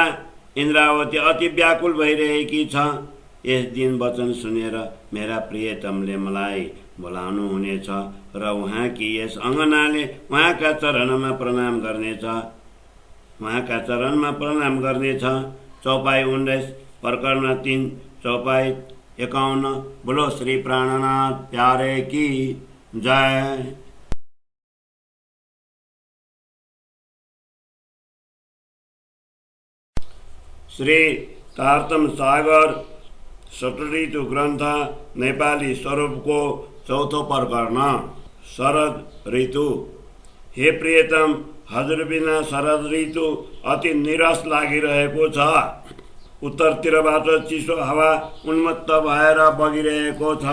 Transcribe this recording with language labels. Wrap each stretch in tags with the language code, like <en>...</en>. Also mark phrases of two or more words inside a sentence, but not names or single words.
<ne>इन्द्रावती अति व्याकुल भइरहेकी छ। यस दिन वचन सुनेर मेरा प्रियतमले मलाई बोलाउनु हुनेछ र उहाँकी यस अङ्गनाले उहाँका चरणमा प्रणाम गर्नेछ। उहाँका चरणमा प्रणाम गर्नेछ। चौपाई 19 प्रकरण 3 चौपाई 51।</ne> <hi>बोलो श्री प्राणनाथ प्यारे की जय।</hi> <ne>श्री कार्तम सागर षट्ऋतु ग्रन्थ नेपाली स्वरूपको चौथो प्रकरण शरद ऋतु। हे प्रियतम, हजुर बिना शरद ऋतु अति निराश लागिरहेको छ। उत्तरतिरबाट चिसो हावा उन्मत्त भएर बगिरहेको छ।</ne>